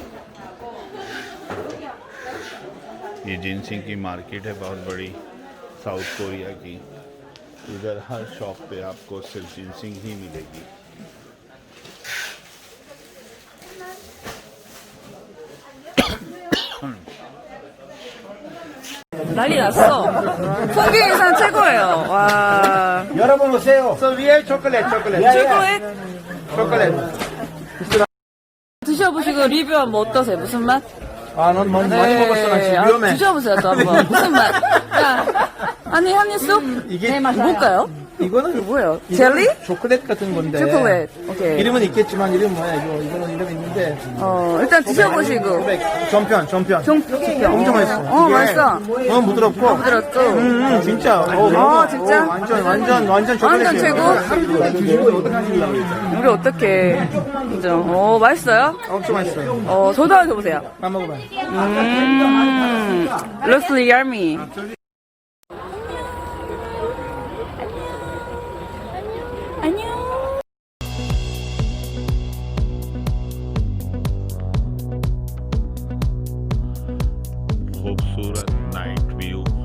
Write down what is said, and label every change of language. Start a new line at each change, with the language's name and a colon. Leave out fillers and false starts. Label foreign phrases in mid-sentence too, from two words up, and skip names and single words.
Hindi: ये जिनसिंग की मार्केट है बहुत बड़ी साउथ कोरिया की। इधर हर शॉप पे आपको सिर्फ जिनसिंग ही मिलेगी।
Korean: 난리 났어. 성균이산 최고예요. 와. 여러분 오세요.
English: So we have chocolate.
Korean: 초콜릿? 드셔보시고 리뷰하면 뭐 어떠세요? 무슨 맛? 넌 많이 먹었어. 나 지금 위험해. 드셔보세요, 또 한번. 무슨 맛? 야, 아니, 한입 쑥? 이게 뭘까요? 이거는 뭐예요? 젤리? 초콜릿 같은 건데. 초콜릿. 오케이. 이름은 있겠지만 이름 뭐야? 이거는 이름 있는데. 일단 드셔보시고. 전편. 엄청 맛있어. 맛있어. 부드럽고. 부드럽고. 진짜. 진짜? 완전 초콜릿. 완전 최고? 우리 어떡해. 그죠? 맛있어요? 엄청 맛있어요. 저도 한번 줘보세요. 한번 먹어봐요.
English: Looks yummy.
Hindi: खूबसूरत
English: night view.